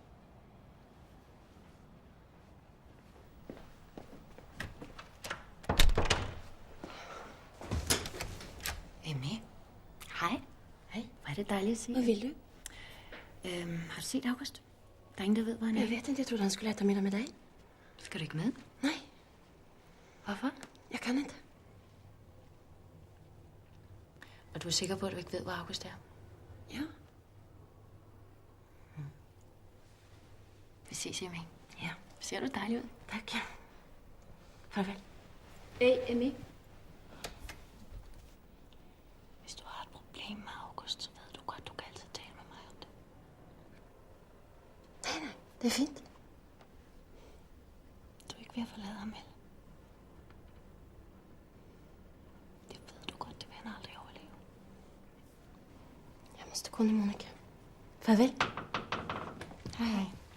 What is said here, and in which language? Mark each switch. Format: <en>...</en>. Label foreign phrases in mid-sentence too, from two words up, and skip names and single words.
<da>Emmy. Hej. Hej. Hvor er det dejligt at se</da> <sv>Vad vill du?</sv> <da>Har du set August? Der er ingen, der ved, hvor han er.</da> <sv>Jag vet inte, jag trodde han skulle äta middag med dig.</sv> <da>Skal du ikke med?</da> <sv>Nej,</sv> <da>Hvorfor?</da> <sv>jag kan inte.</sv> <da>Og du er sikker på, at du ikke ved, hvor August er? Ja. Vi ses, Emmy.</da> <sv>Ja,</sv> <da>Ser du dejlig ud?</da> <sv>tack. Farvel.</sv> <da>Hey, Emmy. Hvis du har et problem med August, så ved du godt, du kan altid tale med mig om det.</da> <sv>Nej, det är fint.</sv> <da>Du er ikke ved at forlade ham, vel? Det ved du godt, det vil han aldrig overleve.</da> <sv>Jag måste gå nu, Monica. Farvel. Hej, hej.</sv>